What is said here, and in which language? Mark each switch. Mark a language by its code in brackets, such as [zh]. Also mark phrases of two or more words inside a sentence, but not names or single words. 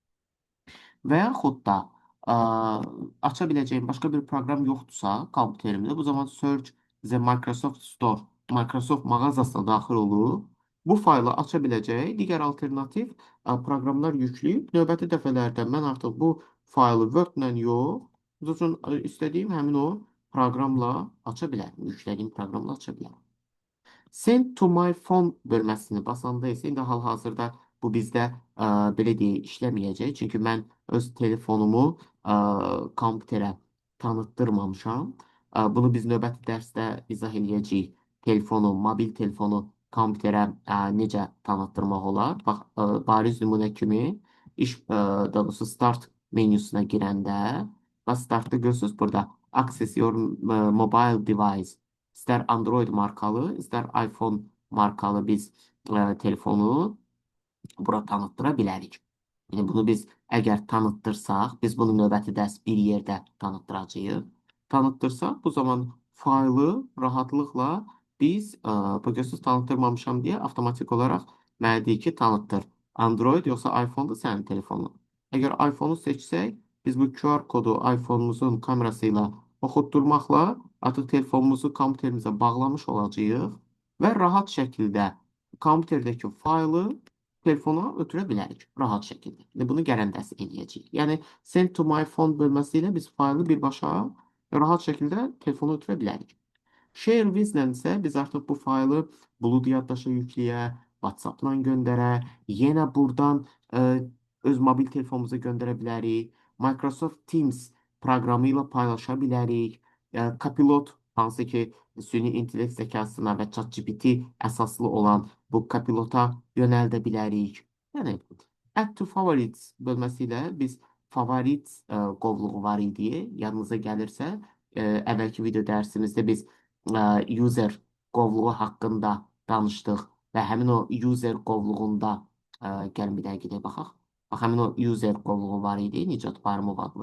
[az] Və yaxud da aça biləcəyim başqa bir proqram yoxdursa kompüterimdə, bu zaman [en] Search the Microsoft Store, [az] Microsoft mağazasına daxil olub, bu faylı aça biləcək digər alternativ proqramlar yükləyib, növbəti dəfələrdə mən artıq bu faylı Word-lə yox, misal üçün, istədiyim həmin o proqramla aça bilərəm. Yüklədiyim proqramla aça bilərəm. [en] Send to my phone [az] bölməsini basanda isə indi hal-hazırda bu bizdə belə deyək işləməyəcək. Çünki mən öz telefonumu kompüterə tanıtdırmamışam. Bunu biz növbəti dərsdə izah eləyəcəyik. Telefonu, mobil telefonu kompüterə necə tanıtdırmaq olar? Bax, bariz nümunə kimi daha doğrusu start menüsünə girəndə və startda görürsünüz burada [en] access your mobile device. [az] İster Android markalı, ister iPhone markalı biz telefonu bura tanıtdıra bilərik. Yəni bunu biz əgər tanıtdırsaq, biz bunu növbəti dərs bir yerdə tanıtdıracağıq. Tanıtdırsaq, bu zaman faylı rahatlıqla biz bu gözsüz tanıtdırmamışam deyə avtomatik olaraq mənə deyir ki, tanıtdır. Android yoxsa iPhone-da sənin telefonun. Əgər iPhone-u seçsək, biz bu QR kodu iPhone-umuzun kamerası ilə oxutdurmaqla artıq telefonumuzu kompüterimizə bağlamış olacağıq və rahat şəkildə kompüterdəki faylı telefona ötürə bilərik rahat şəkildə. İndi bunu gələndəsi eləyəcəyik. Yəni [en] send to my phone [az] bölməsi ilə biz faylı birbaşa rahat şəkildə telefona ötürə bilərik. [en] Share with- [az] lə isə biz artıq bu faylı bulud yaddaşa yükləyə, WhatsApp-la göndərə, yenə buradan öz mobil telefonumuza göndərə bilərik. Microsoft Teams proqramı ilə paylaşa bilərik. Copilot hansı ki süni intellekt zəkasına və ChatGPT əsaslı olan bu Copilota yönəldə bilərik. Yəni [en] add to favorites [az] bölməsi ilə biz favorit qovluğu var idi. Yadınıza gəlirsə, əvvəlki video dərsimizdə biz user qovluğu haqqında danışdıq və həmin o user qovluğunda gəlin bir dəqiqə baxaq. Bax, həmin o user qovluğu var idi, Nicat Barımov adlı.